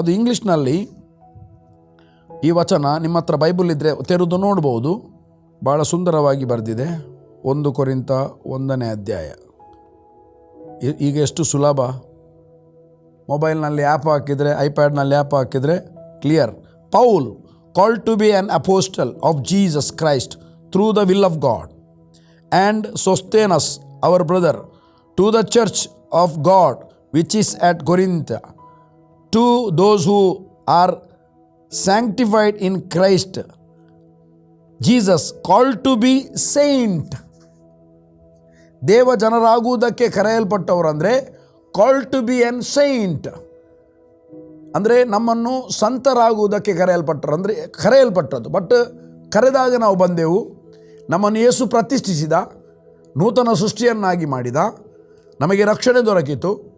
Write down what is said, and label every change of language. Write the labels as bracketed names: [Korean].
[Kannada] ಅದು ಇಂಗ್ಲೀಷ್ನಲ್ಲಿ ಈ ವಚನ ನಿಮ್ಮ ಹತ್ರ ಬೈಬಲ್ ಇದ್ದರೆ ತೆರೆದು ನೋಡ್ಬೋದು, ಭಾಳ ಸುಂದರವಾಗಿ ಬರೆದಿದೆ. 1 ಕೊರಿಂಥ 1ನೇ ಅಧ್ಯಾಯ. ಈಗ ಎಷ್ಟು ಸುಲಭ, ಮೊಬೈಲ್ನಲ್ಲಿ ಆ್ಯಪ್ ಹಾಕಿದರೆ, ಐಪ್ಯಾಡ್ನಲ್ಲಿ ಆ್ಯಪ್ ಹಾಕಿದರೆ clear. [English] Paul called to be an apostle of Jesus Christ through the will of God, and Sosthenes our brother, to the church of God which is at Corinth, to those who are sanctified in Christ Jesus, called to be saint. [Kannada] ದೇವ ಜನರಾಗುವುದಕ್ಕೆ ಕರೆಯಲ್ಪಟ್ಟವರು ಅಂದರೆ [English] called to be an saint [Kannada] ಅಂದರೆ ನಮ್ಮನ್ನು ಸಂತರಾಗುವುದಕ್ಕೆ ಕರೆಯಲ್ಪಟ್ಟದ್ದು. But ಕರೆದಾಗ ನಾವು ಬಂದೆವು, ನಮ್ಮನ್ನು ಯೇಸು ಪ್ರತಿಷ್ಠಿಸಿದ, ನೂತನ ಸೃಷ್ಟಿಯನ್ನಾಗಿ ಮಾಡಿದ, ನಮಗೆ ರಕ್ಷಣೆ ದೊರಕಿತು.